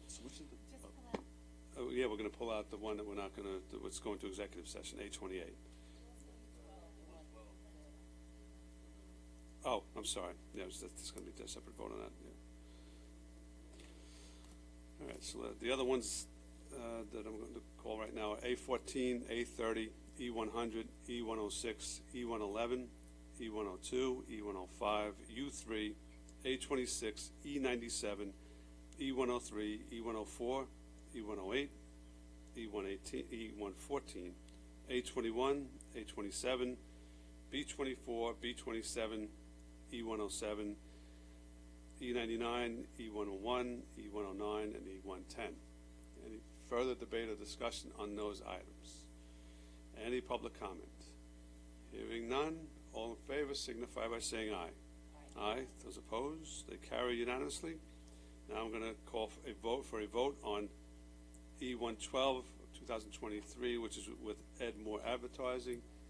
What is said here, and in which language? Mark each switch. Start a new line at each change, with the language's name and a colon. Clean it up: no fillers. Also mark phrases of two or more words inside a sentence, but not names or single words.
English: So which is oh, yeah, we're going to pull out the one that we're not going to do. What's going to executive session, A28. Oh, I'm sorry. Yeah, there's going to be a separate vote on that. Yeah. All right, so the other ones that I'm going to call right now are A14, A30, E100, E106, E111, E102, E105, U3, A26, E97, E103, E104, E108, E118, E114, A21, A27, B24, B27, E107, E99, E101, E109, and E110. Any further debate or discussion on those items? Any public comment? Hearing none, all in favor signify by saying aye. Aye. Those opposed, they carry unanimously. Now I'm going to call for a vote on E112 2023, which is with Ed Moore Advertising.